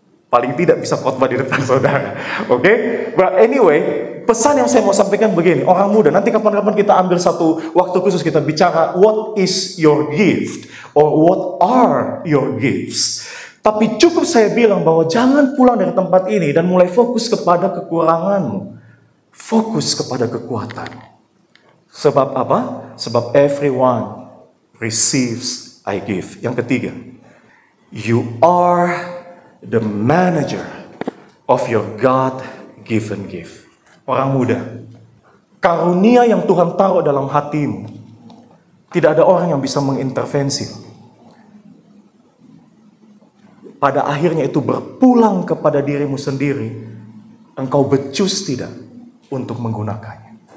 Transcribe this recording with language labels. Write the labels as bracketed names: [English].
[Indonesian] Paling tidak bisa khotbah di depan saudara. Oke? [English] But anyway, [Indonesian] pesan yang saya mau sampaikan begini, orang muda, nanti kapan-kapan kita ambil satu waktu khusus kita bicara [English] what is your gift or what are your gifts. [Indonesian] Tapi cukup saya bilang bahwa jangan pulang dari tempat ini dan mulai fokus kepada kekuranganmu. Fokus kepada kekuatan. Sebab apa? Sebab [English] everyone receives, I give. [Indonesian] Yang ketiga, [English] you are the manager of your God-given gift. [Indonesian] Orang muda, karunia yang Tuhan taruh dalam hatimu, tidak ada orang yang bisa mengintervensi. Pada akhirnya itu berpulang kepada dirimu sendiri. Engkau becus tidak untuk menggunakannya.